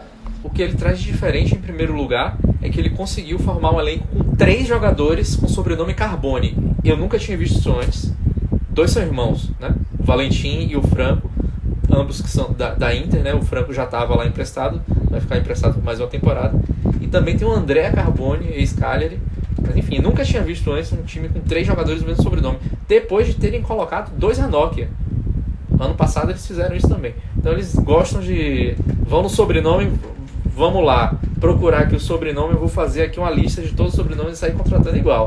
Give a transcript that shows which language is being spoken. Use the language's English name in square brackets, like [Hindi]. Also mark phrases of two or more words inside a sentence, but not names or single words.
[Portuguese] O que ele traz de diferente, em primeiro lugar, é que ele conseguiu formar um elenco com 3 jogadores com sobrenome Carbone. Eu nunca tinha visto isso antes. 2 são irmãos, né? O Valentim e o Franco, ambos que são da Inter, né? O Franco já estava lá emprestado, vai ficar emprestado por mais uma temporada. E também tem o André Carbone, ex-Cagliari. Mas enfim, nunca tinha visto antes um time com 3 jogadores do mesmo sobrenome, depois de terem colocado 2 Ranocchia. Ano passado eles fizeram isso também. Então eles gostam de... vão no sobrenome, vamos lá, procurar aqui o sobrenome, eu vou fazer aqui uma lista de todos os sobrenomes e sair contratando igual.